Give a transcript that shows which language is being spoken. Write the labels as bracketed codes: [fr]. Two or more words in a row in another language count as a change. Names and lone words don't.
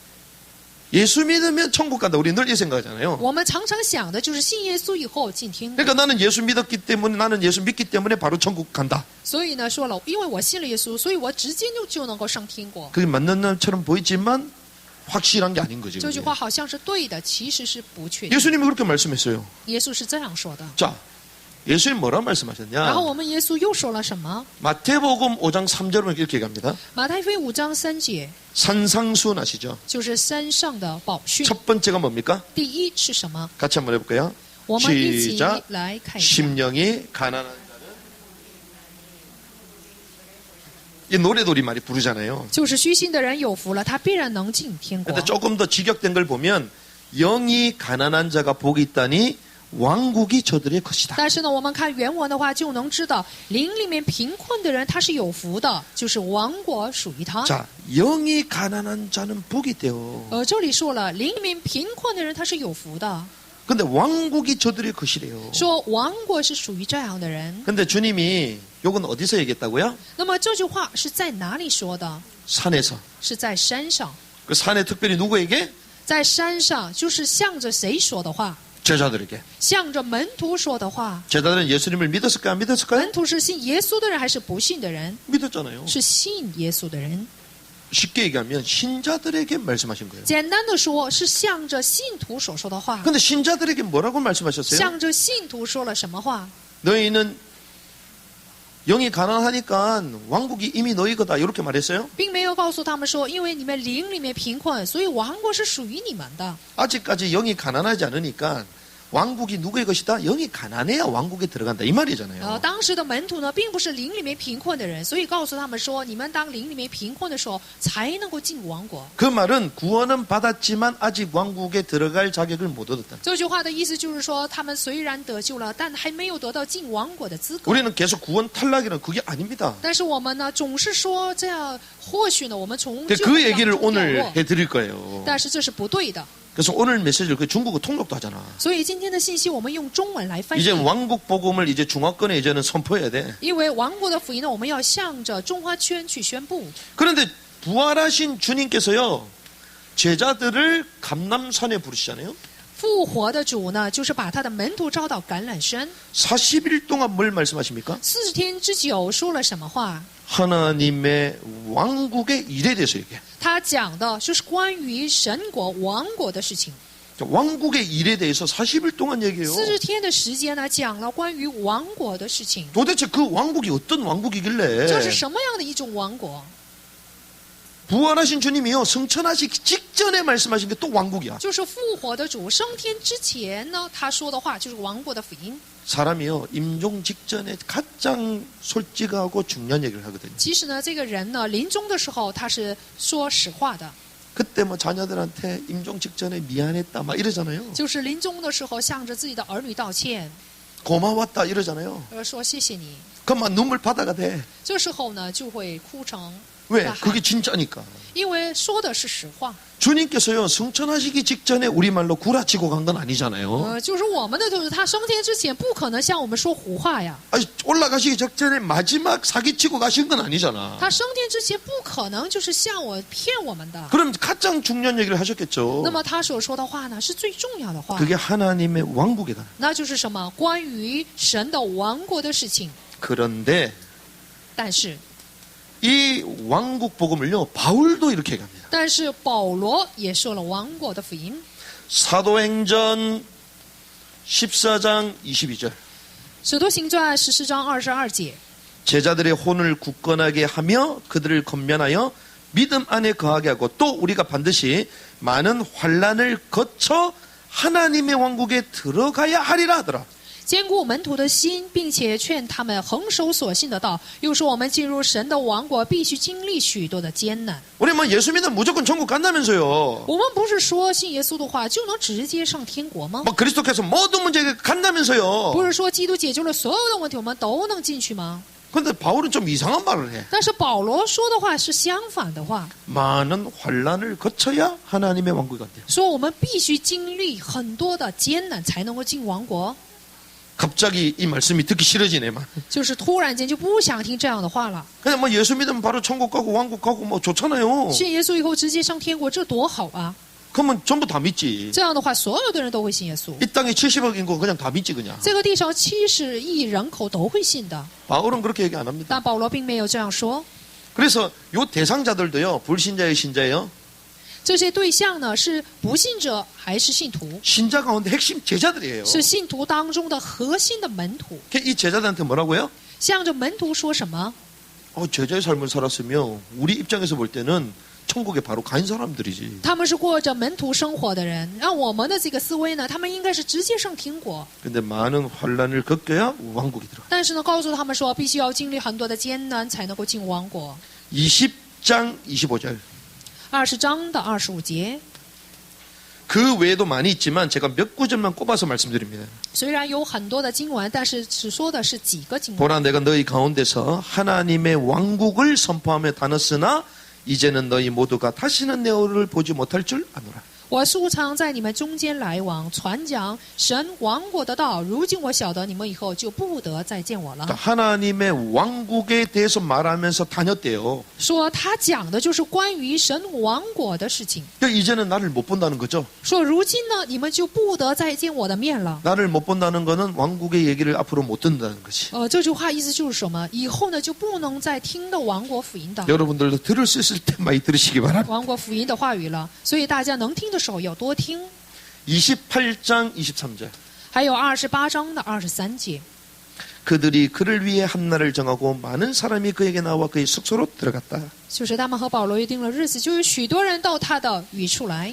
[ko] 예수 믿으면 천국 간다. 우리 늘 이 생각하잖아요. [zh] 我们常常想的就是信耶稣以后进天国。 [ko] 그러니까 나는 예수 믿었기 때문에 나는 예수 믿기 때문에 바로 천국 간다. [zh] 所以呢，说了，因为我信了耶稣，所以我直接就能够上天国。 [ko] 그게 맞는 날처럼 보이지만 확실한 게 아닌 거죠. [zh] 这句 [ko] 그게. [zh] 话好像是对的，其实是不确定。 [ko] 예수님이 그렇게 말씀했어요. [zh] 耶稣是这样说的。 [ko] 자, 예수님 뭐라 [zh] 然 [ko] 말씀하셨냐? [zh] 后我们耶稣又说了什么？ [ko] 마태복음 5장 3절은 이렇게 얘기합니다. [zh] 马太福音5章3节， [ko] 산상수훈 아시죠? [zh] 就是山上的宝训。 [ko] 첫 번째가 뭡니까? [zh] 第一是什么？ [ko] 같이 한번 해볼까요? [zh] 我们一起 [ko] 시작. [zh] 来看一下。 [ko] 심령이 가난한 자는 이 노래도 우리 많이 부르잖아요. [zh] 就是虚心的人有福了，他必然能进天国 [ko] 근데 。 조금 더 직역된 걸 보면 영이 가난한 자가 복이 있다니 왕국이 저들의 것이다. [zh] 但是呢，我们看原文的话，就能知道灵里面贫困的人他是有福的，就是王国属于他。 [ko] 자, 영이 가난한 자는 복이 있대요. [zh] 这里说了，灵里面贫困的人他是有福的， [ko] 근데 왕국이 저들의 것이래요. [zh] 说王国是属于这样的人。 [ko] 근데 주님이 요건 어디서 얘기했다고요? [zh] 那么这句话是在哪里说的？ [ko] 산에서. [zh] 是在山上， [ko] 그 산에 특별히 누구에게? [zh] 在山上就是向着谁说的话？ [ko] 제자들에게. [zh] 向着门徒说的话。 [ko] 제자들은 예수님을 믿었을까요? 안 믿었을까요? [zh] 门徒是信耶稣的人还是不信的人？ [ko] 믿었잖아요. [zh] 是信耶稣的人。 [ko] 쉽게 얘기하면 신자들에게 말씀하신 거예요. [zh] 简单的说，是向着信徒所说的话。 [ko] 근데 신자들에게 뭐라고 말씀하셨어요? [zh] 向着信徒说了什么话？ [ko] 너희는 영이 가난하니까 왕국이 이미 너희 거다. 이렇게 말했어요? [zh] 并没有告诉他们说，因为你们灵里面贫困，所以王国是属于你们的。 [ko] 아직까지 영이 가난하지 않으니까 왕국이 누구의 것이다? 영이 가난해야 왕국에 들어간다. 이 말이잖아요. [zh] 当时的门徒呢，并不是灵里面贫困的人，所以告诉他们说，你们当灵里面贫困的时候，才能够进王国。 [ko] 그 말은 구원은 받았지만 아직 왕국에 들어갈 자격을 못 얻었다. [zh] 这句话的意思就是说，他们虽然得救了，但还没有得到进王国的资格。 [ko] 우리는 계속 구원 탈락이라는 그게 아닙니다. [zh] 但是我们呢，总是说这样，或许呢，我们从 [ko] 그 [zh] 救恩当 [ko] 얘기를 [zh] 中掉 [ko] 오늘 [zh] 落， [ko] 해드릴 거예요. [zh] 但是这是不对的。 [ko] 그래서 오늘 메시지를 그 중국어 통역도 하잖아. [zh] 所以今天的信息我们用中文来翻译 [ko] 이제 ， 왕국 복음을 이제 중화권에 이제는 선포해야 돼. [zh] 因为王国的福音呢，我们要向着中华圈去宣布。 [ko] 그런데 부활하신 주님께서요 제자들을 감람산에 부르시잖아요. [zh] 复活的主呢，就是把他的门徒招到橄榄山， [ko] 40일 동안 뭘 말씀하십니까? [zh] 40 天之久说了什么话？ [ko] 하나님의 왕국의 일에 대해서 얘기해. [zh] 他讲的就是关于神国、王国的事情。 [ko] 왕국의 일에 대해서 40일 동안 얘기해요. [zh] 40 天的时间呢，讲了关于王国的事情。 [ko] 도대체 그 왕국이 어떤 왕국이길래 [zh] 这是什么样的一种王国？ [ko] 부활하신 주님이요 승천하시기 직전에 말씀하신 게 또 왕국이야. [zh] 就是复活的主升天之前呢，他说的话就是王国的福音。 [ko] 사람이요 임종 직전에 가장 솔직하고 중요한 얘기를 하거든요. [zh] 其实呢，这个人呢，临终的时候他是说实话的， [ko] 그때 뭐 자녀들한테 임종 직전에 미안했다 막 이러잖아요. [zh] 就是临终的时候向着自己的儿女道歉， [ko] 고마웠다 이러잖아요. [zh] 说谢谢你。 [ko] 그럼 막 눈물 바다가 돼. [zh] 这时候呢，就会哭成。 [ko] 왜? [zh] 大喊 [ko] 그게 진짜니까. [zh] 因为说的是实话。 [ko] 주님께서요, 승천하시기 직전에 우리말로 구라치고 간 건 아니잖아요. [zh] 就是我们的就是他升天之前不可能向我们说胡话呀。 [ko] 아니, 올라가시기 직전에 마지막 사기치고 가신 건 아니잖아. [zh] 他升天之前不可能就是向我骗我们的。 [ko] 그럼 가장 중요한 얘기를 하셨겠죠. [zh] 那么他所说的话呢，是最重要的话， [ko] 그게 하나님의 왕국이다. [zh] 那就是什么？关于神的王国的事情。 [ko] 그런데 [zh] 但是， [ko] 이 왕국 복음을요, 바울도 이렇게 얘기합니다. [zh] 但是保罗也说了王国的福音。 [ko] 사도행전 14장 22절. [zh] 使徒行传14章22节， [ko] 제자들의 혼을 굳건하게 하며 그들을 건면하여 믿음 안에 거하게 하고 또 우리가 반드시 많은 환난을 거쳐 하나님의 왕국에 들어가야 하리라 하더라. [zh] 坚固门徒的心，并且劝他们恒守所信的道。又说我们进入神的王国，必须经历许多的艰难。 [ko] 우리 뭐 예수 믿으면 무조건 천국 간다면서요. [zh] 我们不是说信耶稣的话就能直接上天国吗？ [ko] 뭐 그리스도께서 모든 문제 간다면서요. [zh] 不是说基督解救了所有的问题，我们都能进去吗？ [ko] 근데 바울은 좀 이상한 말을 해. [zh] 但是保罗说的话是相反的话， [ko] 많은 환난을 거쳐야 하나님의 왕국이 간대요. [zh] 说我们必须经历很多的艰难才能够进王国。 [ko] 갑자기 이 말씀이 듣기 싫어지네. 막. [zh] 就是突然间就不想听这样的话了。 [ko] 그냥 뭐 예수 믿으면 바로 천국 가고 왕국 가고 뭐 좋잖아요. [zh] 信耶稣以后直接上天国，这多好啊！ [ko] 그러면 전부 다 믿지. [zh] 这样的话，所有的人都会信耶稣。 [ko] 이 땅에 70억 인구 그냥 다 믿지 그냥. [zh] 这个地上70亿人口都会信的， [ko] 바울은 그렇게 얘기 안 합니다. [zh] 但保罗并没有这样说。 [ko] 그래서 요 대상자들도요, 불신자의 신자예요. [zh] 这些对象呢，是不信者还是信徒？ [ko] 신자 가운데 핵심 제자들이에요. [zh] 是信徒当中的核心的门徒。 [ko] 이 제자들한테 뭐라고요? [zh] 向着门徒说什么？ [ko] 제자의 삶을 살았으면 우리 입장에서 볼 때는 천국에 바로 간 사람들이지. [zh] 他们是过着门徒生活的人，让我们的这个思维呢，他们应该是直接上天国。 [ko] 근데 많은 환란을 겪어야 왕국이 들어가. [zh] 但是呢，告诉他们说，必须要经历很多的艰难才能够进王国。 [ko] 20장 25절. [zh] 20 章的25节， [ko] 그 외에도 많이 있지만 제가 몇 구절만 꼽아서 말씀드립니다. [zh] 虽然有很多的经文，但是只说的是几个经文。 [ko] 보라 내가 너희 가운데서 하나님의 왕국을 선포하며 다녔으나 이제는 너희 모두가 다시는 내 얼굴을 보지 못할 줄 아노라. [zh] 我素常在你们中间来往，传讲神王国的道。如今我晓得你们以后就不得再见我了。 [ko] 그러니까 하나님의 왕국에 대해서 말하면서 다녔대요. [zh] 说他讲的就是关于神王国的事情。 [ko] 그러니까 이제는 나를 못 본다는 거죠. [zh] 说如今呢，你们就不得再见我的面了。 [ko] 나를 못 본다는 거는 왕국의 얘기를 앞으로 못 듣는다는 거지. [zh] 这句话意思就是什么？以后呢就不能再听到王国福音的 [ko] 여러분들도 들을 수 있을 때 많이 들으시기 바랍니다. [zh] 王国福音的话语了。所以大家能听的时候要多听。 [ko] 28장 23절. [zh] 还有28章的23节， [ko] 그들이 그를 위해 한 날을 정하고 많은 사람이 그에게 나와 그의 숙소로 들어갔다. [zh] 就是他们和保罗约定了日子，就有许多人到他的寓处来。